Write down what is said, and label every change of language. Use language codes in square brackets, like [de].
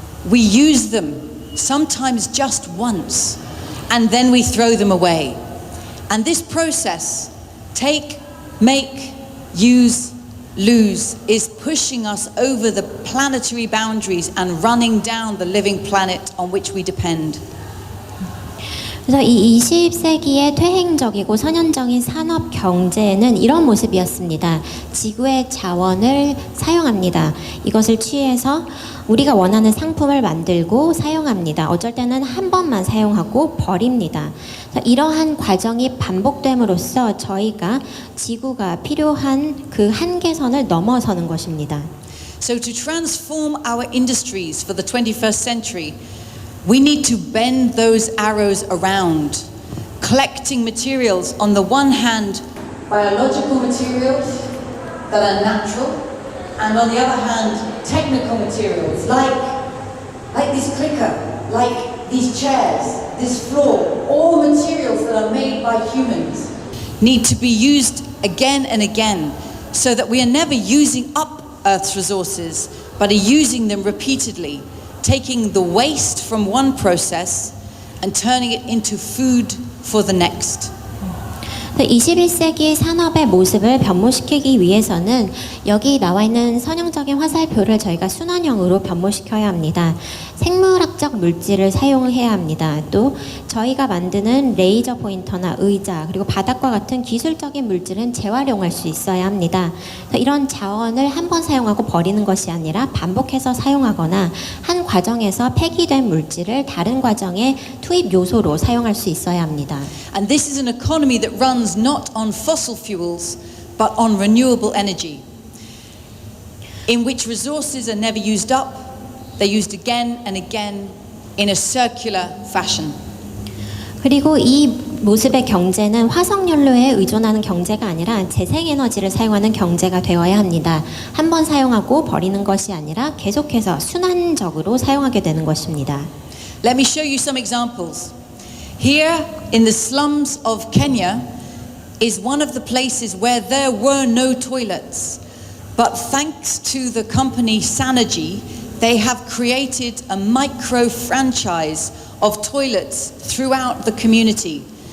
[en] We use them, sometimes just once, and then we throw them away. And this process Take, make, use, lose is pushing us over the planetary boundaries and running down the living planet on which we depend. [ko] 그래서 이 20세기의 퇴행적이고 선현적인 산업 경제는 이런 모습이었습니다. 지구의 자원을 사용합니다. 이것을 취해서 우리가 원하는 상품을 만들고 사용합니다. 어쩔 때는 한 번만 사용하고 버립니다. 이러한 과정이 반복됨으로써 저희가 지구가 필요한 그 한계선을 넘어서는 것입니다. [en] So to transform our industries for the 21st century, we need to bend those arrows around, collecting materials on the one hand, biological materials that are natural, and on the other hand, technical materials like this clicker, like these chairs, this floor, all materials that are made by humans need to be used again and again so that we are never using up Earth's resources, but are using them repeatedly, taking the waste from one process and turning it into food for the next. [ko] 21세기 산업의 모습을 변모시키기 위해서는 여기 나와 있는 선형적인 화살표를 저희가 순환형으로 변모시켜야 합니다. 생물학적 물질을 사용해야 합니다. 또 저희가 만드는 레이저 포인터나 의자 그리고 바닥과 같은 기술적인 물질은 재활용할 수 있어야 합니다. 이런 자원을 한 번 사용하고 버리는 것이 아니라 반복해서 사용하거나 한 과정에서 폐기된 물질을 다른 과정의 투입 요소로 사용할 수 있어야 합니다. [en] And this is an economy that runs not on fossil fuels but on renewable energy, in which resources are never used up, they're used again and again in a circular fashion. [ko] 그리고 이 모습의 경제는 화석연료에 의존하는 경제가 아니라 재생에너지를 사용하는 경제가 되어야 합니다. 한 번 사용하고 버리는 것이 아니라 계속해서 순환적으로 사용하게 되는 것입니다. [en] Let me show you some examples. Here in the slums of Kenya is one of the places where there were no toilets. But thanks to the company Sanergy, they have created a micro franchise of toilets throughout the community.